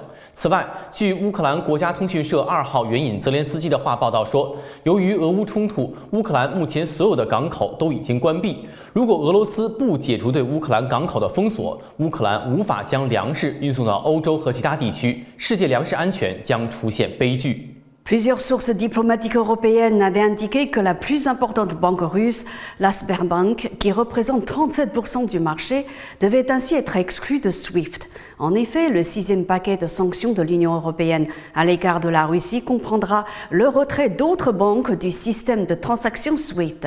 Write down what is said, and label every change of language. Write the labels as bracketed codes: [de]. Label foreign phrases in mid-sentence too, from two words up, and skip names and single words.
[zh] 此外，据乌克兰国家通讯社2号援引泽连斯基的话报道说，由于俄乌冲突，乌克兰目前所有的港口都已经关闭。如果俄罗斯不解除对乌克兰港口的封锁，乌克兰无法将粮食运送到欧洲和其他地区，世界粮食安全将出现悲剧。 [fr] Plusieurs sources diplomatiques européennes avaient indiqué que la plus importante banque russe, la Sberbank, qui représente 37% du marché, devait ainsi être exclue de SWIFT. En effet, le 6e paquet de sanctions de l'Union européenne à l'égard de la Russie comprendra le retrait d'autres banques du système de transactions SWIFT.